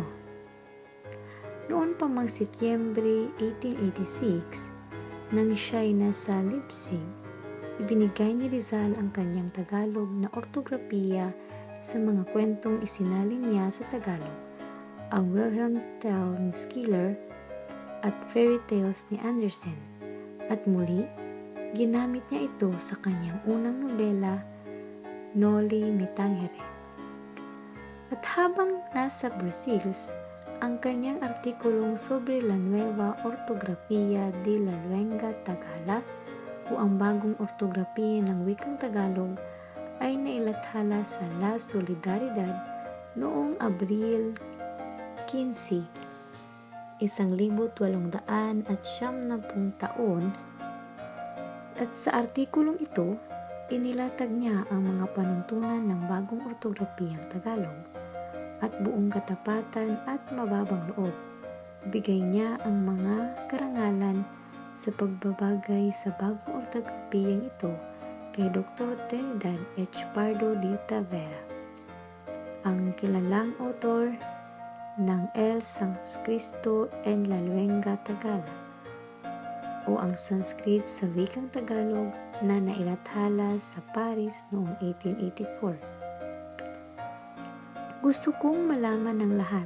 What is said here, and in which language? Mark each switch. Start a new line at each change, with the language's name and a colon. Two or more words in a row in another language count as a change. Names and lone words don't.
Filipino: Noon pa mang Setyembre 1886, nang siya'y nasa Leipzig, ibinigay ni Rizal ang kanyang Tagalog na ortografiya sa mga kwentong isinalin niya sa Tagalog, ang Wilhelm Tell ni Schiller at Fairy Tales ni Andersen, at muli, ginamit niya ito sa kanyang unang nobela, Noli Me Tangere. At habang nasa Brussels, ang kanyang artikulong sobre la nueva ortografía de la lengua Tagala o ang bagong ortografiya ng wikang Tagalog ay nailathala sa La Solidaridad noong Abril 15, 1890 taon, at sa artikulong ito, inilatag niya ang mga panuntunan ng bagong ortografiyang Tagalog at buong katapatan at mababang loob. Bigay niya ang mga karangalan sa pagbabagay sa bagong ortografiyang ito kay Dr. Trinidad H. Pardo de Tavera, ang kilalang autor ng El Sanscrito en la Lengua Tagala o ang Sanskrit sa wikang Tagalog na nailathala sa Paris noong 1884. Gusto kong malaman ng lahat.